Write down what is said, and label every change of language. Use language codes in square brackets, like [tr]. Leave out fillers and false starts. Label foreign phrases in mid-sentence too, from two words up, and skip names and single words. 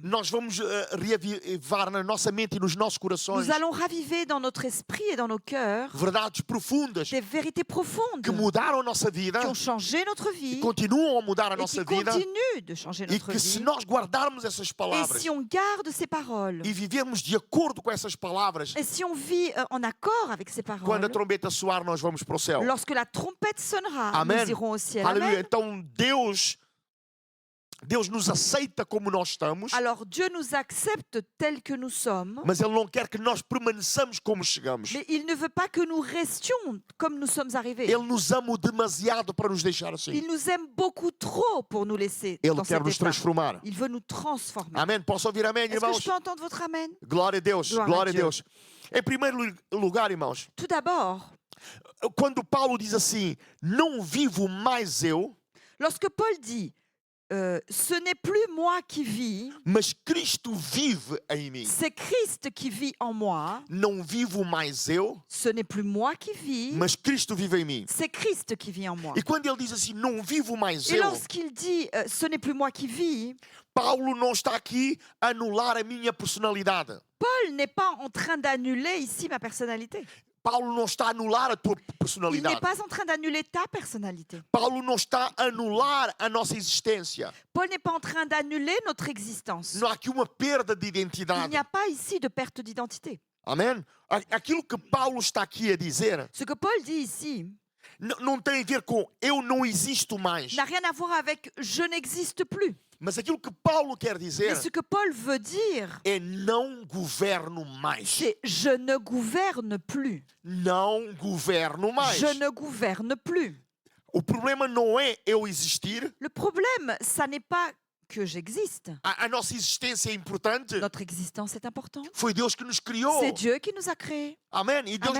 [pt] Nós vamos reavivar na nossa mente e nos nossos corações [fr] Nous allons raviver dans notre esprit et dans nos cœurs [pt] verdades profundas [fr] des vérités profondes [pt] que mudaram a nossa vida, [fr] qui ont changé notre [pt] e [fr] vie [pt] continuam a mudar a [fr] et qui [pt] nossa vida, [fr] continuent de changer [pt] e [fr] notre [pt] que se [fr] vie. [pt] nós guardarmos essas [fr] Et [pt] palavras [fr] si on garde ces paroles, [pt] e vivemos de acordo com essas palavras, [fr] et si on vit en accord avec ces [pt] quando [fr] paroles, [pt] a trombeta soar, nós vamos para o céu. [fr] lorsque la trompette sonnera, Amen. nous irons au ciel. [pt] Aleluia. [fr] Amen. [pt] Então Deus nos aceita como nós estamos, [fr] Alors Dieu nous accepte tels que nous sommes, [pt] mas Ele não quer que nós permaneçamos como chegamos. [fr] mais il ne veut pas que nous restions comme nous sommes arrivés. [pt] Ele nos ama demasiado para nos deixar assim. [fr] Il nous aime beaucoup trop pour nous laisser [pt] Ele [fr] dans [pt] quer [fr] cet [pt] nos [fr] état. [pt] transformar. [fr] Il veut nous transformer. [pt] Amém? Posso ouvir amém, [fr] Est-ce que [pt] irmãos? [fr] je peux entendre votre amen? [pt] Glória a Deus, Glória a glória a Deus. Deus. Em primeiro lugar, irmãos, [fr] Tout d'abord, [pt] quando Paulo diz assim, não vivo mais eu, [fr] lorsque Paul dit ce n'est plus moi qui vis, [pt] mas Cristo vive em mim. [fr] c'est Christ qui vit en moi. [pt] Não vivo mais eu, [fr] Ce n'est plus moi qui vis, [pt] mas Cristo vive em mim. [fr] c'est Christ qui vit en moi. [pt] E quando ele diz assim, não vivo mais [fr] Et [pt] eu, [fr] lorsqu'il dit ce n'est plus moi qui vis, [pt] Paulo não está aqui a anular a minha personalidade. [fr] Paul n'est pas en train d'annuler ici ma personnalité. [pt] Paulo não está a anular a tua [fr] Il n'est [pt] personalidade. [fr] pas en train d'annuler ta personnalité. [pt] Paulo não está a anular a nossa existência. [fr] Paul n'est pas en train d'annuler notre existence. [pt] Não há aqui uma perda de [fr] Il [pt] identidade. [fr] n'y a pas ici de perte d'identité. [pt] Amém? Aquilo que Paulo está aqui a dizer [fr] Ce que Paul dit ici [pt] não tem a ver com eu não existo mais. [fr] n'a rien à voir avec je n'existe plus. [pt] Mas aquilo que Paulo quer dizer [fr] Mais ce que Paul veut dire, [pt] é não governo mais. [fr] c'est je ne gouverne plus. [pt] Não governo mais. [fr] Je ne gouverne plus. [pt] O problema não é eu existir. [fr] Le problème, ça n'est pas que j'existe. [pt] A nossa existência é importante. [fr] Notre existence est importante. [pt] Foi Deus que nos criou. [fr] C'est Dieu qui nous a créés. [pt] Amém? E Deus